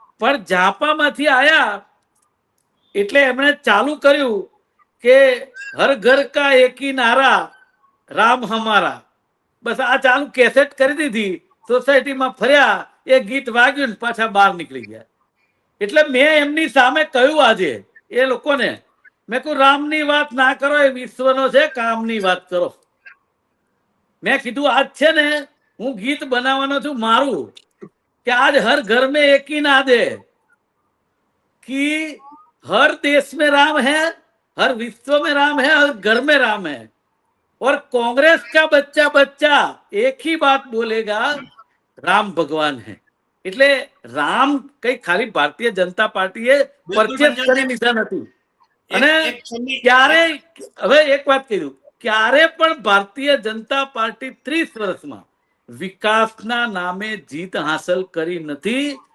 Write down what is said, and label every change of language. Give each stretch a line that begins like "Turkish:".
Gujarati: પણ ઝાપામાંથી આયા એટલે એમણે ચાલુ કર્યું કે
Hindi: હર ઘર કા એકી નારા રામ હમારા,
Gujarati: બસ આ ચાલુ કેસેટ કરી દીધી. સોસાયટીમાં ફર્યા, એ ગીત વાગ્યું ને પાછા બહાર નીકળી ગયા. એટલે મેં એમની સામે કહ્યું આજે એ લોકોને, મેં કહ્યું રામની વાત ના કરો, એ વિશ્વનો છે, કામની વાત કરો. મેં કીધું આજ છે ને હું ગીત બનાવવાનો છું મારું, કે
Hindi: आज हर घर में एक ही नाद है कि हर देश में राम है, हर विश्व में राम है, हर घर में राम है. और कांग्रेस का बच्चा बच्चा एक ही बात बोलेगा, राम भगवान है.
Gujarati: એટલે રામ કઈ ખાલી ભારતીય જનતા પાર્ટીએ પરચેસ કરી લીધા નથી. અને ક્યારે, હવે એક વાત કહ્યું, ક્યારે પણ ભારતીય જનતા પાર્ટી 30 વર્ષમાં વિકાસના નામે જીત હાંસલ કરી નથી.